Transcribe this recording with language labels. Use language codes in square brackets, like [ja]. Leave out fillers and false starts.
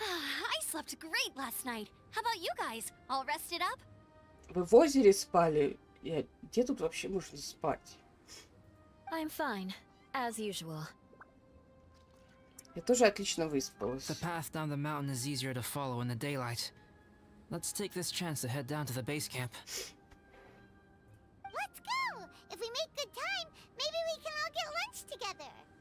[en] I slept great last night. How about you guys? All rested up? [ru] Вы в озере спали? Где тут вообще можно спать? [en] I'm fine, as usual. [ru] Я тоже отлично выспалась. [en] The path down the mountain is easier to follow in the daylight. Let's take this chance to head down to the base camp. Let's go! If we make good time, maybe we can all get lunch together.